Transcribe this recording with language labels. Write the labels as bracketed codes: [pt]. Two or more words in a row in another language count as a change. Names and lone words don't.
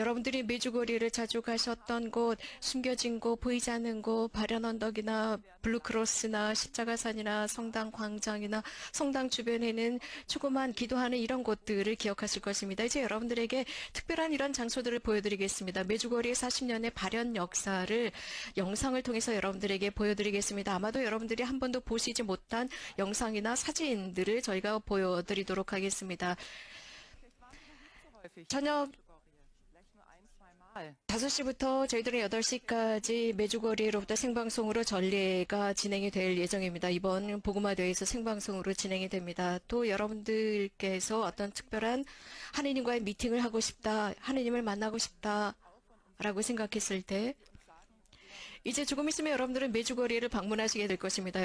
[ko] 여러분들이 메주거리를 자주 가셨던 곳, 숨겨진 곳, 보이지 않는 곳, 바련 언덕이나 블루크로스나 십자가산이나 성당 광장이나 성당 주변에는 조그만 기도하는 이런 곳들을 기억하실 것입니다. 이제 여러분들에게 특별한 이런 장소들을 보여드리겠습니다. 메주거리의 40년의 발현 역사를 영상을 통해서 여러분들에게 보여드리겠습니다. 아마도 여러분들이 한 번도 보시지 못한 영상이나 사진들을 저희가 보여드리도록 하겠습니다. [de] häufig. [ko] 저녁 [de] Vielleicht nur ein, zweimal. [ko] 5시부터 저희들은 8시까지 메주거리로부터 생방송으로 전례가 진행이 될 예정입니다. 이번 복음화 대회에서 생방송으로 진행이 됩니다. 또 여러분들께서 어떤 특별한 하느님과의 미팅을 하고 싶다, 하느님을 만나고 싶다라고 생각했을 때 이제 조금 있으면 여러분들은 메주거리를 방문하시게 될 것입니다.